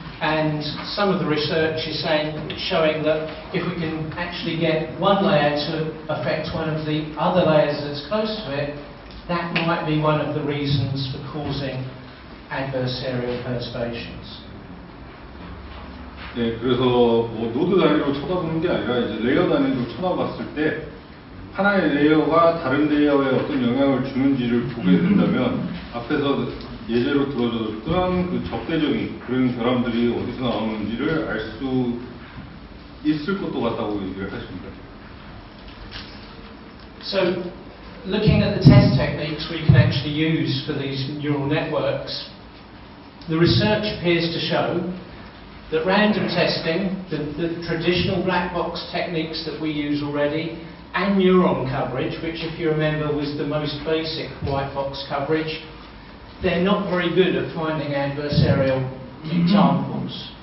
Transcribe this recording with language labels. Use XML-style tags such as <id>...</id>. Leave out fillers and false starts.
<en>And some of the research is showing that if we can actually get one layer to affect one of the other layers that's close to it, that might be one of the reasons for causing adversarial perturbations.</en> <ko>네, 그래서 뭐 노드 단위로 쳐다보는 게 아니라 이제 레이어 단위로 쳐다봤을 때 하나의 레이어가 다른 레이어에 어떤 영향을 주는지를 보게 된다면 앞에서 예제로 들어줬던 그 적대적인 그런 결함들이 어디서 나오는지를 알 수 있을 것도 같다고 얘기를 하십니다.</ko> <en>So, looking at the test techniques we can actually use for these neural networks, the research appears to show that random testing, the traditional black box techniques that we use already, and neuron coverage, which if you remember was the most basic white box coverage, they're not very good at finding adversarial examples.</en>